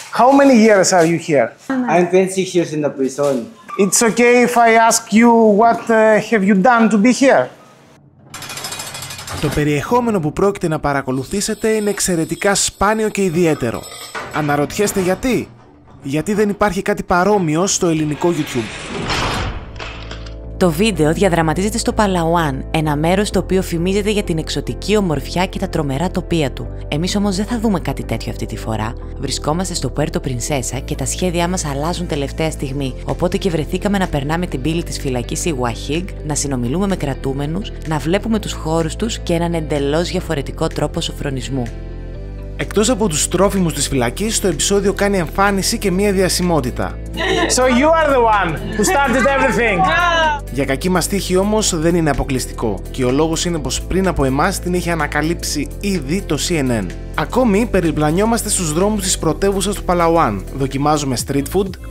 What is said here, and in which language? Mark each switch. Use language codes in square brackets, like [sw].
[en] How many years are you here? I'm 26 years in the prison. It's okay if I ask you what have you done to be here? [el] Το περιεχόμενο που πρόκειται να παρακολουθήσετε είναι εξαιρετικά σπάνιο και ιδιαίτερο. Αναρωτιέστε γιατί? Γιατί δεν υπάρχει κάτι παρόμοιο στο ελληνικό YouTube. Το βίντεο διαδραματίζεται στο Παλαουάν, ένα μέρος το οποίο φημίζεται για την εξωτική ομορφιά και τα τρομερά τοπία του. Εμείς όμως δεν θα δούμε κάτι τέτοιο αυτή τη φορά. Βρισκόμαστε στο Πουέρτο Πρινσέσα και τα σχέδιά μας αλλάζουν τελευταία στιγμή. Οπότε και βρεθήκαμε να περνάμε την πύλη της φυλακής Iguajig, να συνομιλούμε με κρατούμενους, να βλέπουμε τους χώρους τους και έναν εντελώς διαφορετικό τρόπο σοφρονισμού. Εκτός από τους τρόφιμους της φυλακής, το επεισόδιο κάνει εμφάνιση και μία διασημότητα. [en] So you are the one who started everything. [el] Για κακή μας τύχη όμως δεν είναι αποκλειστικό και ο λόγος είναι πως πριν από εμάς την είχε ανακαλύψει ήδη το CNN. Ακόμη περιπλανιόμαστε στους δρόμους της πρωτεύουσας του Παλαουάν, δοκιμάζουμε street food.